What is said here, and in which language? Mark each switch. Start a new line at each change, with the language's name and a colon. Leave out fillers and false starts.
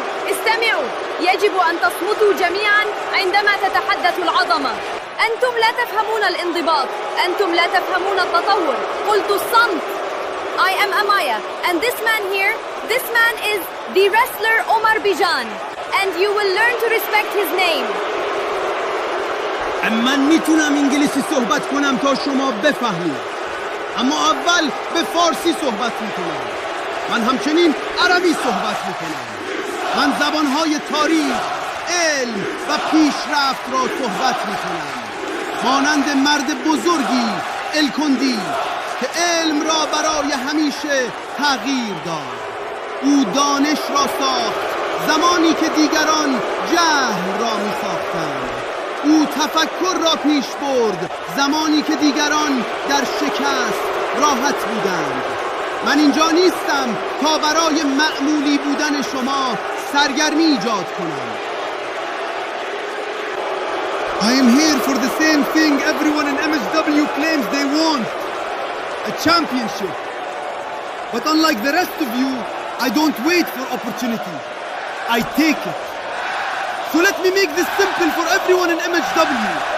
Arabic: استمعوا يجب أن تصمتوا جميعا عندما تتحدث العظمة. أنتم لا تفهمون الانضباط، أنتم لا تفهمون التطور. قلت الصمت.
English: I am Amaya, and this man here, this man is the wrestler Omar Bijan, and you will learn to respect his name.
Persian: من میتونم انگلیسی صحبت کنم تا شما بفهمید، اما اول به فارسی صحبت میکنم. من همچنین عربی صحبت میکنم. من زبانهای تاریخ، علم و پیشرفت را صحبت میکنم، مانند مرد بزرگی الکندی که علم را برای همیشه تغییر داد. او دانش را ساخت زمانی که دیگران جهل را می ساختند. او تفکر را پیش برد زمانی که دیگران در شکست راحت بودند. من اینجا نیستم تا برای معمولی بودن شما سرگرمی ایجاد کنم.
English: I am here for the same thing everyone in MHW claims they want. A championship. But unlike the rest of you, I don't wait for opportunity. I take it. So let me make this simple for everyone in MHW.